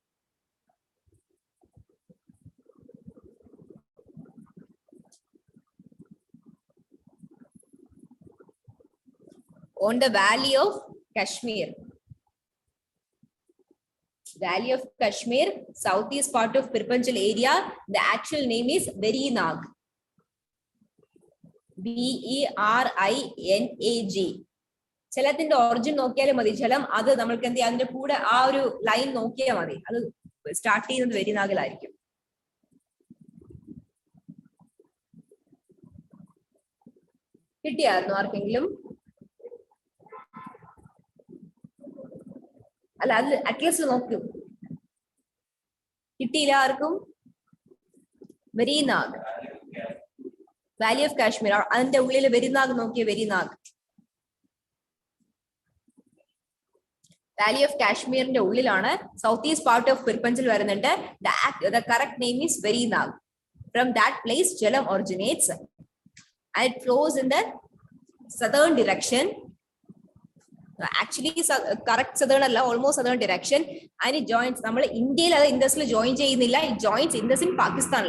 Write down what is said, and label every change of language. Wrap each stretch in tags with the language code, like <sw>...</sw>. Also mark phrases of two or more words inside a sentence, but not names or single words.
<en>On the Valley of Kashmir. Valley of Kashmir, southeast part of Pirpanjal area. The actual name is Verinag. Verinag.</en> <ml>ചേലത്തിന്റെ origin നോക്കിയാലേ മതി. ചേലം അത് നമുക്ക് എന്ത് അതിന്റെ കൂടെ ആ ഒരു line നോക്കിയാ മതി. അത് start ചെയ്യുന്നത് Verinagil ആയിരിക്കും. കിട്ടിയാരുന്നോ ആർക്കെങ്കിലും?</ml> <en>At least</en> <ml>നോക്കൂ കിട്ടിയില്ല ആർക്കും Verinag Valley of Kashmir അതിന്റെ ഉള്ളിൽ Verinag നോക്കിയ Verinag Valley of Kashmir ന്റെ ഉള്ളിലാണ്</ml> <en>southeast part of Pirpanjal</en> <ml>വരുന്നുണ്ട്.</ml> <en>The correct name is Verinag. From that place Jhelum originates and it flows in the southern direction. Actually correct southern almost southern direction, and it joins India Indus join it joins Indus in Pakistan.</en>